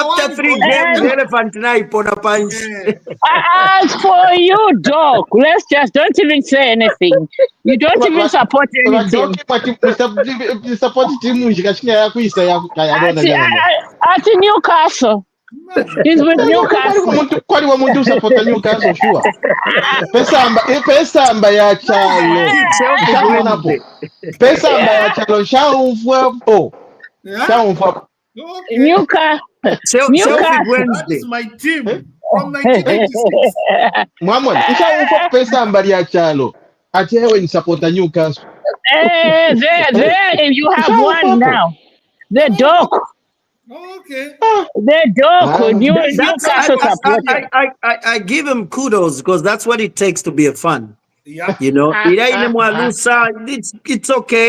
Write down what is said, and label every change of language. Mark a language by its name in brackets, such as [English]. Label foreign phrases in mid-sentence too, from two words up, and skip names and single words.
[English] After 3 games, the elephant now on a punch. As for you, Doc, let's just don't even say anything. You don't even support any team. support team [Bemba] chikashinga yakuisa [English] I don't understand. At Newcastle. He's with Newcastle. [Bemba] Kwaliwo muntu usapota Newcastle sure. Pesamba ya chalo. [English] Wednesday. [Bemba] Pesamba ya chalo shaumfwapo. Shaumfwapo. [English] Okay. Newcastle. Celtic That Wednesday. is my team from 1986. [Bemba] Mwamwani, shaumfwapo pesamba ya chalo. Achewe ni supporta Newcastle. [English] There you have one now. The Doc. Okay. The Doc. Newcastle supporter. I give him kudos because that's what it takes to be a fan. Yeah. You know, it's okay.